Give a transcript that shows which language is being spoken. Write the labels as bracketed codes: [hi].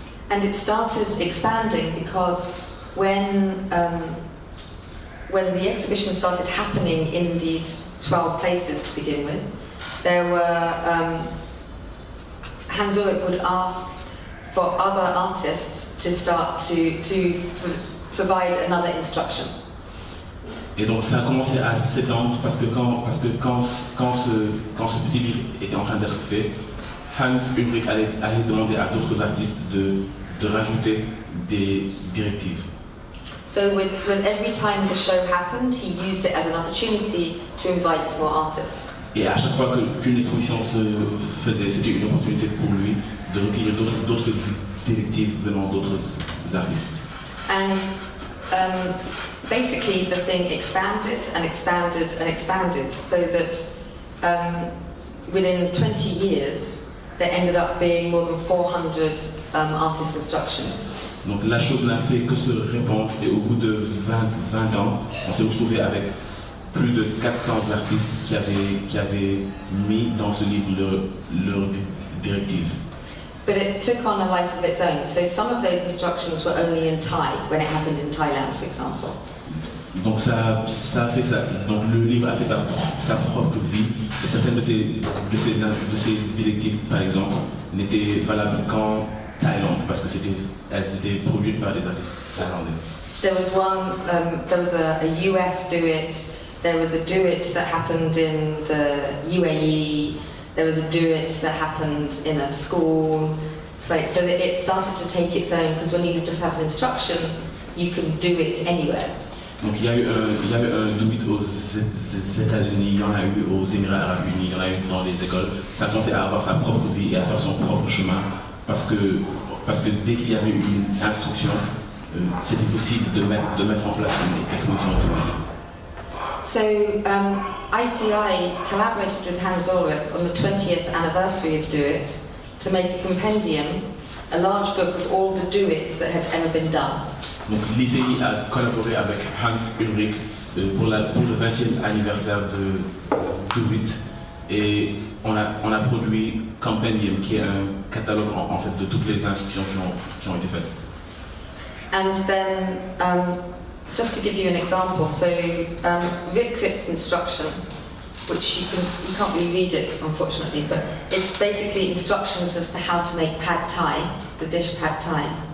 [en] And it started expanding because when the exhibition started happening in these 12 places to begin with, there were Hans Ulrich would ask for other artists to start to provide another instruction. [fr] Et donc ça a commencé à s'étendre parce que quand ce petit livre était en train d'être fait, Hans Ulrich allait demander à d'autres artistes de rajouter des directives. [en] So with every time the show happened, he used it as an opportunity to invite more artists. [fr] Et à chaque fois qu'une exposition se faisait, c'était une opportunité pour lui de recueillir d'autres directives venant d'autres artistes. [en] And basically the thing expanded and expanded and expanded so that within 20 years there ended up being more than 400 artist instructions. [fr] Donc la chose n'a fait que se répandre et au bout de 20 ans, on s'est retrouvé avec plus de 400 artistes qui avaient mis dans ce livre leurs directives. [en] But it took on a life of its own. So some of those instructions were only in Thai, when it happened in Thailand, for example. [fr] Donc ça a fait ça. Donc le livre a fait sa propre vie. Et certaines de ces directives, par exemple, n'étaient valables qu'en Thaïlande parce que elles étaient produites par des artistes thaïlandais. [en] There was a US do it. There was a do it that happened in the UAE. There was a do it that happened in a school. So that it started to take its own, because when you just have an instruction, you can do it anywhere. [fr] Donc il y avait un do it aux États-Unis, il y en a eu aux Émirats Arabes Unis, il y en a eu dans les écoles. Ça commençait à avoir sa propre vie et à faire son propre chemin parce que dès qu'il y avait une instruction, c'était possible de mettre en place une exposition automatique. [en] So ICI collaborated with Hans Ulrich on the 20th anniversary of Do It to make a compendium, a large book of all the Do It's that had ever been done. [fr] Donc l'ICI a collaboré avec Hans Ulrich pour le 20e anniversaire de Do It et on a produit Compendium qui est un catalogue en fait de toutes les instructions qui ont été faites. [en] And then just to give you an example, so Rikrit's instruction, which you can't really read it unfortunately, but it's basically instructions as to how to make pad thai, the dish pad thai.